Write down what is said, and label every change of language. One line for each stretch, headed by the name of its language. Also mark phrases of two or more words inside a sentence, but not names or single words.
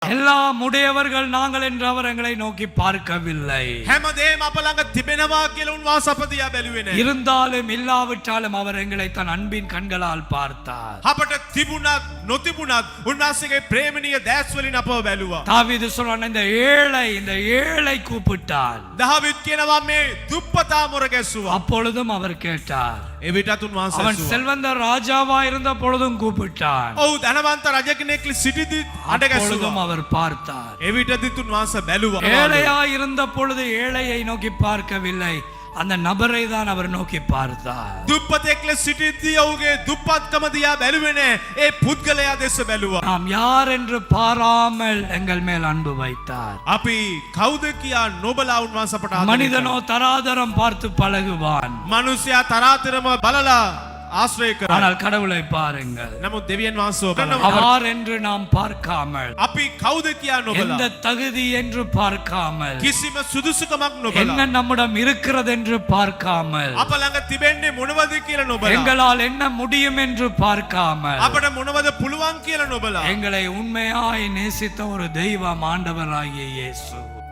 Tamil: எல்லாம் உடையவர்கள் நாங்கள் என்று அவர் எங்களை நோக்கி பார்க்கவில்லை.
Sinhala: හැමදේම අප ළඟ තිබෙනවා කියලා උන්වහන්සේ අප දිහා බැලුවේ නැහැ.
Tamil: இருந்தாலும் இல்லாவிட்டாலும் அவர் எங்களை தன் அன்பின் கண்களால் பார்த்தார்.
Sinhala: අපට තිබුණත් නොතිබුණත් උන්වහන්සේගේ ප්‍රේමණීය දැස් වලින් අපව බැලුවා.
Tamil: தாவீது சொல்றான், இந்த ஏழை கூப்பிட்டான்.
Sinhala: தாவீது කියනවා මේ දුප්පතා මොර ගැස්සුවා.
Tamil: அப்பொழுதும் அவர் கேட்டார்.
Sinhala: එවිටත් උන්වහන්සේ
Tamil: அவன் செல்வந்த ராஜாவா இருந்த பொழுதும் கூப்பிட்டான்.
Sinhala: ඔව් ධනවන්ත රජ කෙනෙක් සිටිද්දි අඬ ගැස්සුවා.
Tamil: அப்பொழுதும் அவர் பார்த்தார்.
Sinhala: එවිටදිත් උන්වහන්සේ බැලුවා.
Tamil: ஏழையா இருந்த பொழுது ஏழையை நோக்கி பார்க்கவில்லை, அந்த நபரை தான் அவர் நோக்கி பார்த்தார்.
Sinhala: දුප්පතෙක් ලෙස සිටිද්දී ඔහුගේ දුප්පත්කම දිහා බැලුවේ නැහැ. ඒ පුද්ගලයා දෙස බැලුවා.
Tamil: நாம் யார் என்று பாராமல் எங்கள் மேல் அன்பு வைத்தார்.
Sinhala: අපි කවුද කියා නොබලා උන්වහන්සේ අපට ආදරය
Tamil: மனிதனோ தராதரம் பார்த்து பழகுவான்.
Sinhala: මනුෂ්‍යයා තරාතිරම බලලා ආශ්‍රය කරා.
Tamil: ஆனால் கடவுளை பாருங்கள்,
Sinhala: නමුත් දෙවියන් වහන්සේව බලනවා.
Tamil: யார் என்று நாம் பார்க்காமல்,
Sinhala: අපි කවුද කියා නොබලා
Tamil: எந்த தகுதி என்று பார்க்காமல்,
Sinhala: කිසිම සුදුසුකමක් නොබලා
Tamil: என்ன நம்மிடம் இருக்கிறது என்று பார்க்காமல்,
Sinhala: අප ළඟ තිබෙන්නේ මොනවද කියලා නොබලා
Tamil: எங்களால் என்ன முடியும் என்று பார்க்காமல்,
Sinhala: අපට මොනවද පුළුවන් කියලා නොබලා
Tamil: எங்களை உண்மையாய் நேசித்த ஒரு தெய்வம் ஆண்டவராகிய இயேசு.